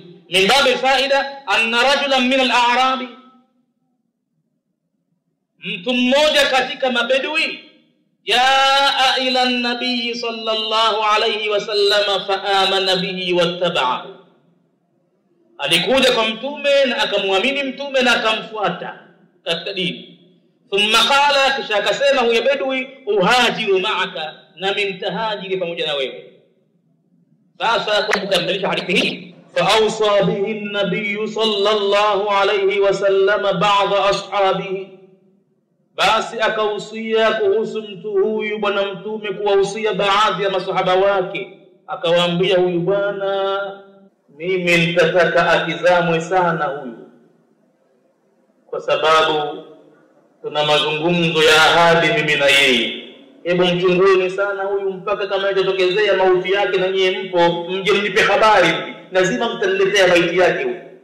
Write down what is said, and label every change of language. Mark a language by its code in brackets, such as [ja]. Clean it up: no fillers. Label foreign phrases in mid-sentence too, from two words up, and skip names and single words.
[ar] من باب الفائدة أن رجلا من الأعراب, [sw] mtu mmoja katika mabedui, [ar] جاء إلى النبي صلى الله عليه وسلم فآمن به واتبعه, [sw] alikuja kwa mtume na akamwamini mtume na akamfuata katika dini. [ar] ثم قال, [sw] kisha akasema huyo bedui, [ar] أهاجر معك, [sw] na mintahajiri pamoja na wewe. Sasa kwa kukamilisha hadithi hii [ar] فأوصى به النبي صلى الله عليه وسلم بعض أصحابه [sw] basi akausia kuhusu mtu huyu bwana mtume kuwahusia baadhi ya masahaba wake akawaambia huyu bwana mimi nitataka akizamwe sana huyu kwa sababu tuna mazungumzo ya ahadi mimi na yeye hebu mchunguni sana huyu mpaka kama itatokezea mauti yake na nyie mpo mje mnipe habari lazima mtaniletea maiti yake huyu